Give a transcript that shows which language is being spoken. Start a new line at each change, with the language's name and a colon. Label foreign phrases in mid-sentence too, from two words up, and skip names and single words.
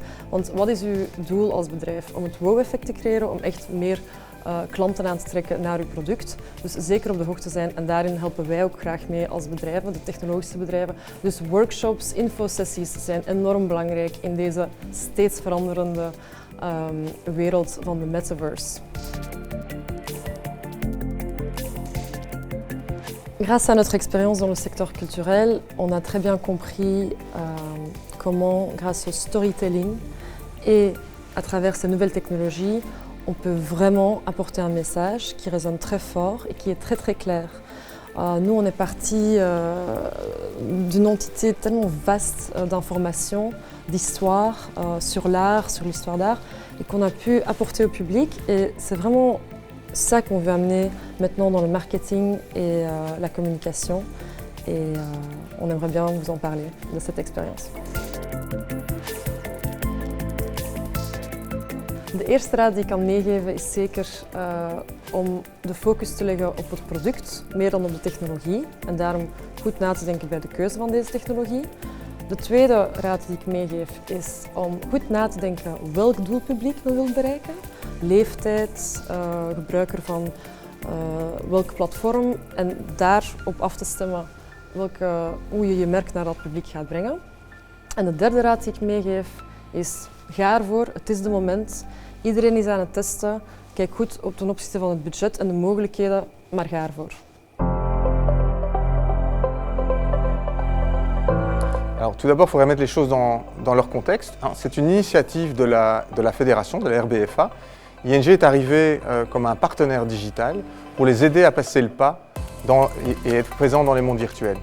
Dutch: Want wat is uw doel als bedrijf? Om het wow-effect te creëren, om echt meer klanten aan te trekken naar uw product. Dus zeker op de hoogte zijn en daarin helpen wij ook graag mee als bedrijven, de technologische bedrijven. Dus workshops, infosessies zijn enorm belangrijk in deze steeds veranderende wereld van de metaverse.
French: Grâce à notre expérience dans le secteur culturel, on a très bien compris comment, grâce au storytelling et à travers ces nouvelles technologies, on peut vraiment apporter un message qui résonne très fort et qui est très très clair. Nous, on est parti d'une entité tellement vaste d'informations, d'histoires sur l'art, sur l'histoire d'art, et qu'on a pu apporter au public. Et c'est vraiment ça qu'on veut amener maintenant dans le marketing et la communication. Et on aimerait bien vous en parler de cette expérience.
Dutch: De eerste raad die ik kan meegeven is zeker om de focus te leggen op het product, meer dan op de technologie. En daarom goed na te denken bij de keuze van deze technologie. De tweede raad die ik meegeef is om goed na te denken welk doelpubliek we willen bereiken. Leeftijd, gebruiker van welk platform en daarop af te stemmen hoe je je merk naar dat publiek gaat brengen. En de derde raad die ik meegeef is ga ervoor, het is de moment. Iedereen is aan het testen. Kijk goed ten opzichte van het budget en de mogelijkheden, maar ga ervoor.
French: Alors tout d'abord, il faudrait mettre les choses dans leur contexte. C'est une initiative de la fédération, de la RBFA. ING est arrivé comme un partenaire digital pour les aider à passer le pas et être présent dans les mondes virtuels.